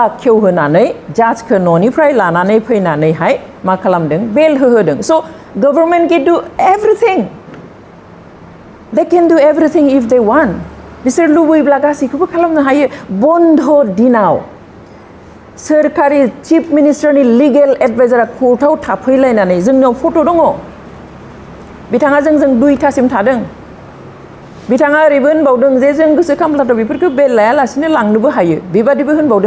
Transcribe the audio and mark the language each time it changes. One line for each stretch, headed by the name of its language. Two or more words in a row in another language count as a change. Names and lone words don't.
Bodo: खेवहोनानै जाजखौ न'निफ्राय लानानै फैनानैहाय मा खालामदों बेल होहोदों स' गभर्नमेन्ट
English: can do everything they can do everything if they want
Bodo: बिसोर लुबैब्ला गासैखौबो खालामनो हायो बन्द दिनाव सोरखारि चिफ मिनिस्टारनि लिगेल एडभाइजारा कोर्टआव थाफैलायनानै जोंनाव फट' दङ बिथाङा जोंजों 2थासिम थादों बिथाङा ओरैबो होनबावदों जे जों गोसो खालामब्लाथ' बेफोरखौ बेल लायालासिनो लांनोबो हायो बेबादिबो होनबावदों